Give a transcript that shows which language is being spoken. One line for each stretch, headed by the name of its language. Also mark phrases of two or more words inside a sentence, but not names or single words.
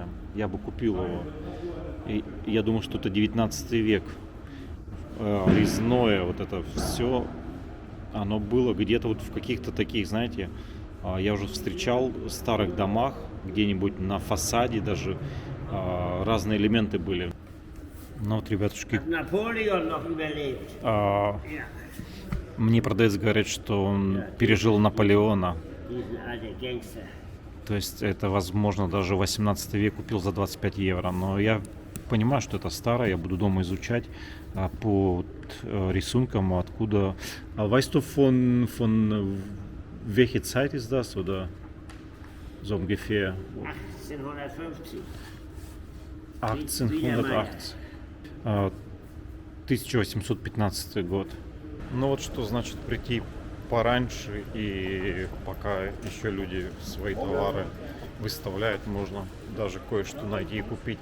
Russian: Я бы купил его. И я думаю, что это 19 век. Резное вот это все. Оно было где-то вот в каких-то таких, знаете, я уже встречал в старых домах, где-нибудь на фасаде даже разные элементы были. Ну вот, ребятушки,
German: Napoleon noch überlebt. Ja,
Russian: мне продавец говорит, что он пережил Наполеона.
German: diesen alten Gangster.
Russian: То есть это, возможно, даже 18 век купил за 25 евро. Но я понимаю, что это старое, я буду дома изучать по рисункам, откуда...
German: Weißt du von welcher Zeit ist das, oder? so ungefähr 1850.
Russian: 1880. 1815 год. Ну вот что значит прийти пораньше, и пока еще люди свои товары выставляют, можно даже кое-что найти и купить.